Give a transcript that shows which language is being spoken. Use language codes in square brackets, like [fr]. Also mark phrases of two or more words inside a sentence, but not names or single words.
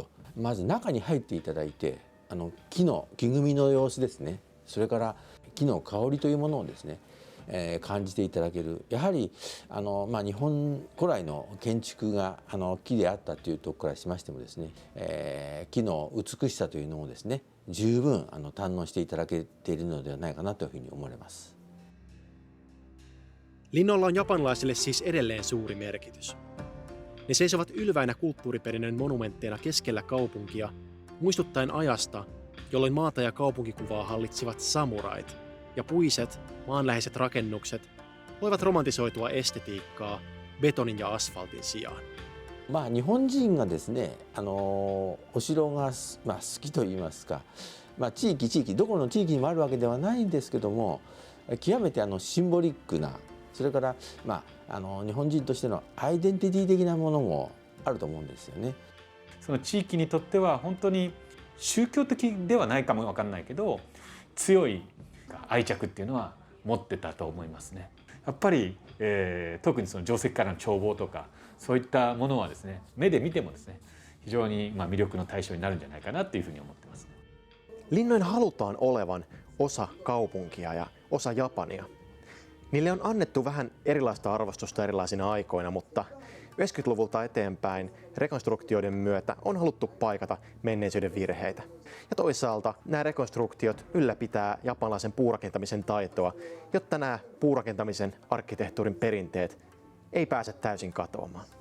[ja] まず中に入っていただいて木組みの様子ですね、それから木の香りというものをですね感じていただける。やはり日本古来の建築が木であったというところからしましてもですね、木の美しさというのをですね十分堪能していただけているのではないかなというふうに思われます。 [fi] Linnoilla on japanilaisille siis edelleen suuri merkitys. Ne seisovat ylväinä kulttuuriperinnön monumentteina keskellä kaupunkia, muistuttaen ajasta, jolloin maata ja kaupunkikuvaa hallitsivat samurait, ja puiset, maanläheiset rakennukset voivat romantisoitua estetiikkaa betonin ja asfaltin sijaan. [ja] 日本人がですねお城が好きといいますか、地域どこの地域にもあるわけではないんですけども、極めてシンボリックな、それから日本人としてのアイデンティティ的なものもあると思うんですよね。その地域にとっては本当に宗教的ではないかもわかんないけど強い愛着っていうのは持ってたと思いますね。やっぱり、特にその定石からの眺望とかそういったものはですね目で見てもですね非常に魅力の対象になるんじゃないかなっていうふうに思ってますね。 [fi] Linnojen halutaan olevan osa kaupunkia ja osa Japania. Niille on annettu vähän erilaista arvostusta erilaisina aikoina, mutta 90-luvulta eteenpäin rekonstruktioiden myötä on haluttu paikata menneisyyden virheitä. Ja toisaalta nämä rekonstruktiot ylläpitää japanilaisen puurakentamisen taitoa, jotta nämä puurakentamisen arkkitehtuurin perinteet ei pääse täysin katoamaan.